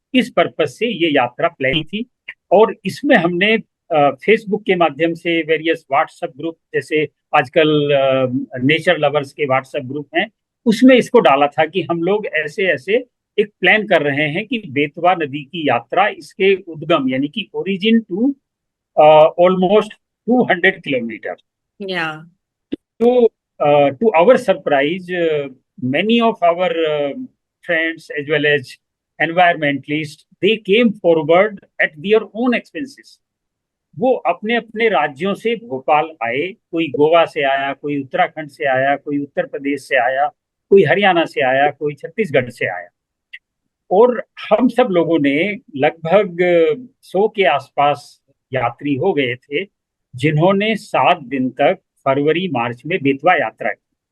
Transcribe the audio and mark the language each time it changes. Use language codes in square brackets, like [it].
[hi] इस पर्पज से ये यात्रा प्लान थी। और इसमें हमने फेसबुक के माध्यम से वेरियस व्हाट्सएप ग्रुप, जैसे आजकल नेचर लवर्स के व्हाट्सएप ग्रुप हैं, उसमें इसको डाला था कि हम लोग ऐसे ऐसे एक प्लान कर रहे हैं कि बेतवा नदी की यात्रा, इसके उद्गम यानी कि ओरिजिन टू ऑलमोस्ट 200 किलोमीटर। या। [en] तो to our surprise, many of our friends as well as environmentalists, they came forward at their own expenses. [hi] वो अपने अपने राज्यों से भोपाल आए, कोई गोवा से आया, कोई उत्तराखंड से आया, कोई उत्तर प्रदेश से आया, कोई हरियाणा से आया, कोई छत्तीसगढ़ से आया, और हम सब लोगों ने लगभग 100 के आसपास यात्री हो गए थे, जिन्होंने 7 दिन तक फरवरी मार्च में बेतवा यात्रा की।